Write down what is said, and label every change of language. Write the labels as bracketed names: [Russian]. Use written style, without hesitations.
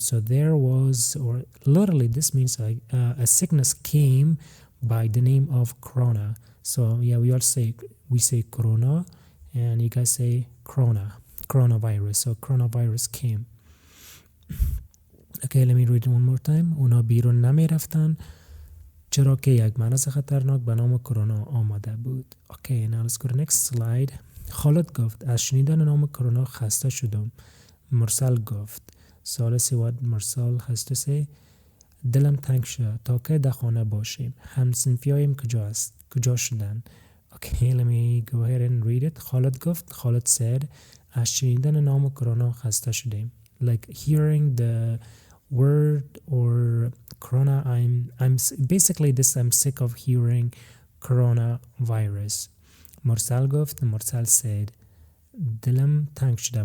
[English] So there was, or literally this means like a sickness came by the name of corona. So yeah, we say corona and you guys say coronavirus. So coronavirus came. Okay, let me read it one more time. [Persian] اونا بیرون نمی رفتن چرا که یک مرض خطرناک به نام کرونا آمده بود. [English] Okay, now let's go to the next slide. [Persian] خالد گفت از شنیدن نام کرونا خسته شدم. مرسل گفت. [English] So let's see what Marcel has to say. [Persian] دلم تنگ شد تا که در خانه باشیم. همسنفیایم کجا شدن. [English] Okay, let me go ahead and read it. [Persian] خالد گفت, خالد said, از شنیدن نام کرونا خسته شدیم. [English] Like hearing the word or corona, I'm basically this, I'm sick of hearing coronavirus. [Persian] مرسل گفت, مرسل said, دلم تنگ شده.